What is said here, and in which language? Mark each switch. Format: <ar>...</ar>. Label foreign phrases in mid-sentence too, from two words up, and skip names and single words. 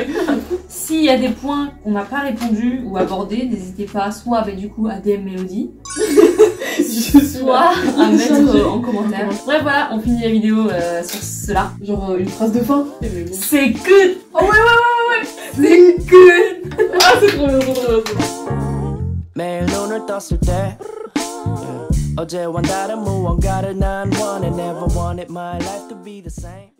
<fr>S'il y a des points qu'on n'a pas répondu ou abordés, n'hésitez pas soit bah, du coup à DM Mélodie, Je suis soit là. à mettre en commentaire. Bref, voilà, on finit la vidéo sur cela. Genre une phrase de fin. Eh, mais bon. C'est good! Oh ouais, C'est good. Ah, c'est trop bien, trop bien.</fr> <ko>매일 눈을 떴을 때 어제와 다른 무언가를 난 원해</ko> <en>Never wanted my life to be the same</en>